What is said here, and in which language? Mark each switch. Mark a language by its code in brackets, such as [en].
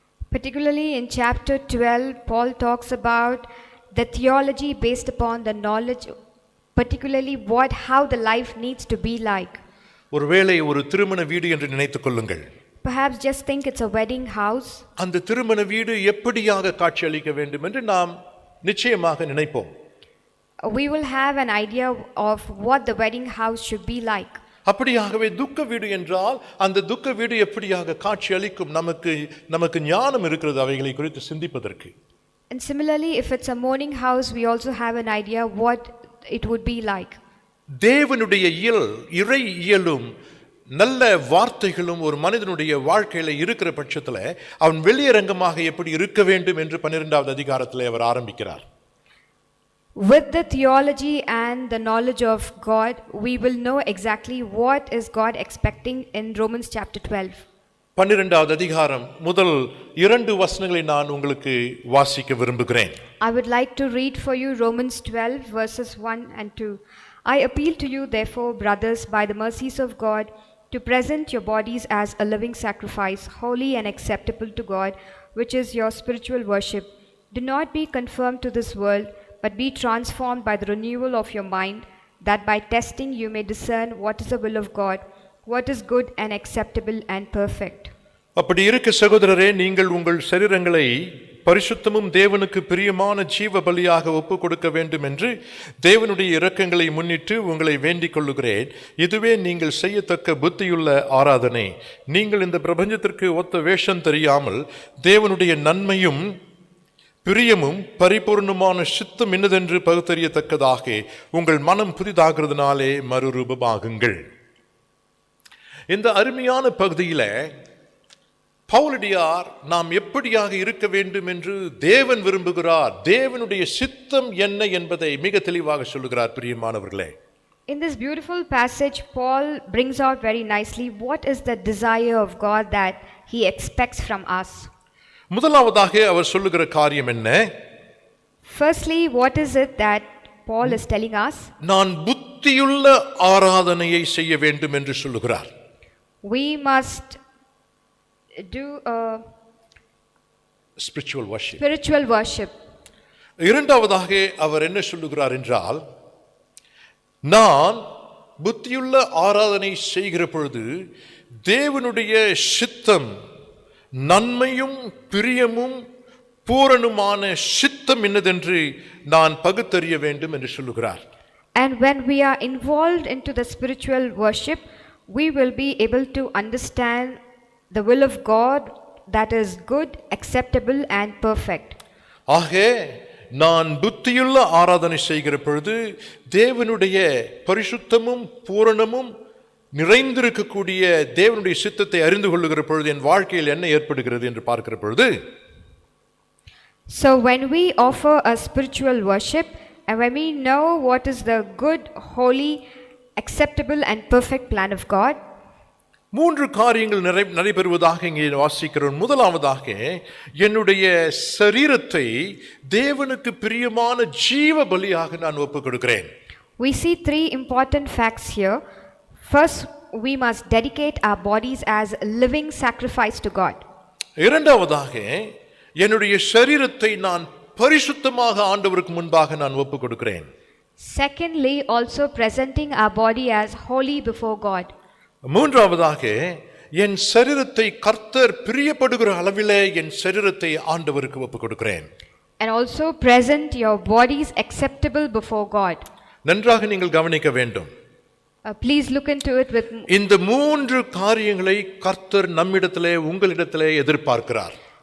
[en] Particularly in chapter 12, Paul talks about the theology based upon the knowledge, particularly how the life needs to be like. [ta] ஒருவேளை ஒரு திருமண வீடு என்று நினைத்துக் கொள்ளுங்கள். [en] Perhaps just think it's a wedding house. [ta] அந்த திருமண வீடு எப்படியாக காட்சியளிக்க வேண்டும் என்று நாம் நிச்சயமாக நினைப்போம். [en] We will have an idea of what the wedding house should be like. [ta] அப்படியாகவே துக்க வீடு என்றால் அந்த துக்க வீடு எப்படியாக காட்சியளிக்கும் நமக்கு ஞானம் இருக்கிறது அவைகளை குறித்து சிந்திப்பதற்கு. [en] And similarly, if it's a mourning house, we also have an idea what it would be like. [ta] தேவனுடைய இறை இயலும் நல்ல வார்த்தைகளும் ஒரு மனிதனுடைய வாழ்க்கையில இருக்கிற பட்சத்துல அவன் வெளியரங்கமாக எப்படி இருக்க வேண்டும் என்று 12வது அதிகாரத்திலே அவர் ஆரம்பிக்கிறார். [en] With the theology and the knowledge of God, we will know exactly what is God expecting in Romans chapter 12. [ta] 12வது அதிகாரம் முதல் 2 வசனங்களை நான் உங்களுக்கு வாசிக்க விரும்புகிறேன். [en] I would like to read for you Romans 12 verses 1 and 2. I appeal to you, therefore, brothers, by the mercies of God, to present your bodies as a living sacrifice, holy and acceptable to God, which is your spiritual worship. Do not be conformed to this world, but be transformed by the renewal of your mind, that by testing you may discern what is the will of God, what is good and acceptable and perfect. [ta] அப்படி இருக்க சகோதரரே, நீங்கள் உங்கள் சரீரங்களை பரிசுத்தமும் தேவனுக்கு பிரியமான ஜீவ பலியாக ஒப்பு கொடுக்க வேண்டும் என்று தேவனுடைய இரக்கங்களை முன்னிட்டு உங்களை வேண்டிக் கொள்ளுகிறேன். இதுவே நீங்கள் செய்யத்தக்க புத்தியுள்ள ஆராதனை. நீங்கள் இந்த பிரபஞ்சத்திற்கு ஒத்த வேஷம் தெரியாமல் தேவனுடைய நன்மையும் பிரியமும் பரிபூர்ணமான சித்தம் என்னதென்று பகுத்தறியத்தக்கதாக உங்கள் மனம் புதிதாகிறதுனாலே மறுரூபமாகுங்கள். இந்த அருமையான பகுதியில பவுலடியார் நாம் எப்படியாக இருக்க வேண்டும் என்று தேவன் விரும்புகிறார், தேவனுடைய சித்தம் என்ன என்பதை மிக தெளிவாக சொல்லுகிறார். பிரியமானவர்களே, [en] in this beautiful passage, Paul brings out very nicely what is the desire of God that he expects from us. [ta] முதலாவதாக அவர் சொல்லுகிற காரியம் என்ன? [en] Firstly, what is it that Paul is telling us? [ta] நான் புத்தியுள்ள ஆராதனையை செய்ய வேண்டும் என்று சொல்லுகிறார். [en] We must do a spiritual worship. [ta] இரண்டாவதாக அவர் என்ன சொல்லுகிறார் என்றால், நான் புத்தியுள்ள ஆராதனை செய்கிற பொழுது தேவனுடைய சித்தம் நன்மையும் பிரியமும் பூரணமான சித்தம் என்னதென்று நான் பகுத்தறிய வேண்டும் என்று சொல்லுகிறார். [en] And when we are involved into the spiritual worship, we will be able to understand the will of God that is good, acceptable and perfect. [ta] ஆக நான் புத்தியுள்ள ஆராதனை செய்கிற பொழுது தேவனுடைய பரிசுத்தமும் பூரணமும் நிறைந்திருக்கக்கூடிய தேவனுடைய சித்தத்தை அறிந்து கொள்ளுகிற பொழுது என் வாழ்க்கையில் என்ன ஏற்படுகிறது என்று பார்க்கிற பொழுது, [en] so when we offer a spiritual worship and when we know what is the good, holy, acceptable and perfect plan of God, [ta] 3 காரியங்கள் நடைபெறுவதாக இங்கே வாசிக்கிறோம். முதலாவதாக என்னுடைய சரீரத்தை தேவனுக்கு பிரியமான ஜீவ பலியாக நான் ஒப்புக் கொடுக்கிறேன். [en] We see 3 important facts here. First, we must dedicate our bodies as a living sacrifice to God. [ta] இரண்டாவதாக என்னுடைய சரீரத்தை நான் பரிசுத்தமாக ஆண்டவருக்கு முன்பாக நான் ஒப்புக் கொடுக்கிறேன். [en] Secondly, also presenting our body as holy before God. [ta] மூன்றாவதாக என் சரீரத்தை கர்த்தர் பிரியப்படுகிற அளவிலே என் சரீரத்தை ஆண்டவருக்கு ஒப்புக் கொடுக்கிறேன். [en] And also present your bodies acceptable before God. [ta] நன்றாக நீங்கள் கவனிக்க வேண்டும். [en] Please look into it with. [ta] இந்த 3 காரியங்களை கர்த்தர் நம்மிடத்திலே உங்களிடத்திலே எதிர்பார்க்கிறார்.